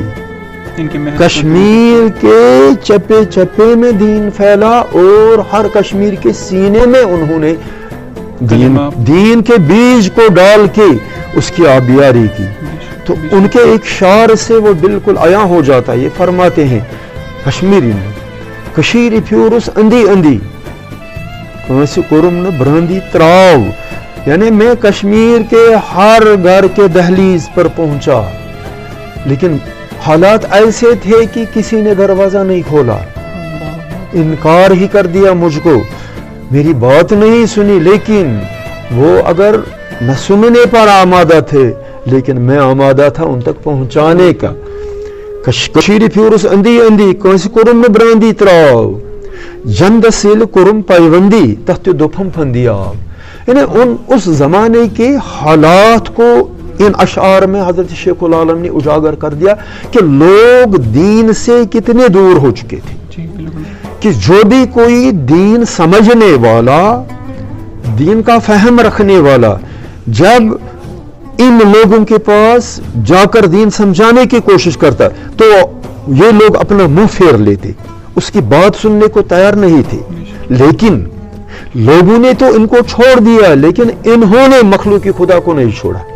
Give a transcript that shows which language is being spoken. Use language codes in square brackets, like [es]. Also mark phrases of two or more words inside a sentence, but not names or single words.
[ur] کشمیر کے چپے چپے میں دین پھیلا اور ہر کشمیر کے سینے میں انہوں نے دین کے بیج کو ڈال کے اس کی آبیاری کی۔ تو ان کے ایک شعر سے وہ بالکل عیاں ہو جاتا ہے، یہ فرماتے ہیں کشمیری میں، [ks] کشیری پیورس اندی اندی کنس کرم نہ براندی تراو، [ur] یعنی میں کشمیر کے ہر گھر کے دہلیز پر پہنچا لیکن حالات ایسے تھے کہ کسی نے دروازہ نہیں کھولا، انکار ہی کر دیا مجھ کو، میری بات نہیں سنی، لیکن وہ اگر نہ سننے پر آمادہ تھے لیکن میں آمادہ تھا ان تک پہنچانے کا۔ [ks] کشیری پیورس اندی اندی کنس کرم نہ براندی تراو جند سیل کرم پیوندی تحت دوپھم پھندیا، [ur] یعنی اس زمانے کے حالات کو ان اشعار میں حضرت شیخ العالم نے اجاگر کر دیا کہ لوگ دین سے کتنے دور ہو چکے تھے، کہ جو بھی کوئی دین سمجھنے والا، دین کا فہم رکھنے والا جب ان لوگوں کے پاس جا کر دین سمجھانے کی کوشش کرتا تو یہ لوگ اپنا منہ پھیر لیتے، اس کی بات سننے کو تیار نہیں تھے، لیکن لوگوں نے تو ان کو چھوڑ دیا لیکن انہوں نے مخلوق کی خدا کو نہیں چھوڑا